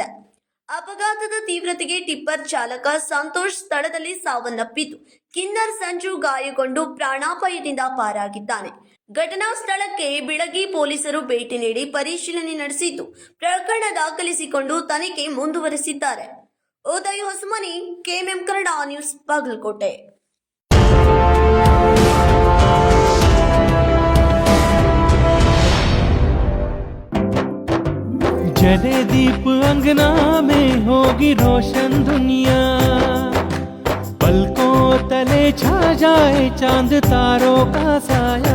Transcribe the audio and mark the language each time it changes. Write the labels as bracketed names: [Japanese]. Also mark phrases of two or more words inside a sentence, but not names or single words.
[Kannada] ಅಪಘಾತದ ತೀವ್ರತೆಗೆ ಟಿಪ್ಪರ್ ಚಾಲಕ ಸಂತೋಷ್ ಸ್ಥಳದಲ್ಲಿ ಸಾವನ್ನಪ್ಪಿದ್ದು, ಕಿನ್ನರ್ ಸಂಜು ಗಾಯಗೊಂಡು ಪ್ರಾಣಾಪಾಯದಿಂದ ಪಾರಾಗಿದ್ದಾನೆ. ಘಟನಾ ಸ್ಥಳಕ್ಕೆ ಬಿಳಗಿ ಪೊಲೀಸರು ಭೇಟಿ ನೀಡಿ ಪರಿಶೀಲನೆ ನಡೆಸಿದ್ದು, ಪ್ರಕರಣ ದಾಖಲಿಸಿಕೊಂಡು ತನಿಖೆ ಮುಂದುವರೆಸಿದ್ದಾರೆ. ಉದಯ್ ಹೊಸಮನಿ, ಕೆಎಂಎಂ ಕನ್ನಡ ನ್ಯೂಸ್, ಬಾಗಲಕೋಟೆ. [Hindi] जले दीप अंगना में होगी रोशन दुनिया, पलकों तले छा जाए चांद तारों का साया,